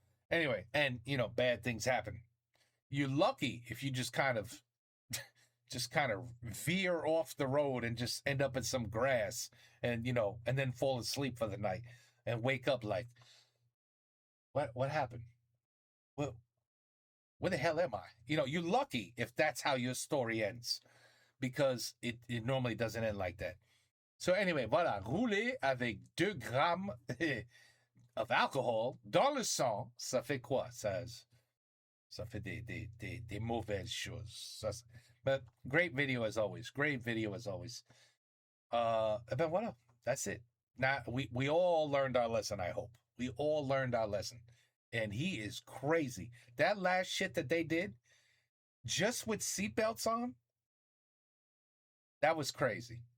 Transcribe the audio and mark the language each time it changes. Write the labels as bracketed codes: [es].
[en] Anyway, and bad things happen. You're lucky if you just kind of veer off the road and just end up in some grass and then fall asleep for the night and wake up like, what happened? Well, where the hell am I? You're lucky if that's how your story ends, because it normally doesn't end like that. So anyway, [fr] voilà, rouler avec 2 grammes [en] of alcohol [fr] dans le sang, ça fait quoi? Ça fait des mauvaises choses. [en] But great video as always. Great video as always. [fr] Ben voilà, [en] that's it. Now we all learned our lesson, I hope. We all learned our lesson. And he is crazy. That last shit that they did, just with seatbelts on, that was crazy.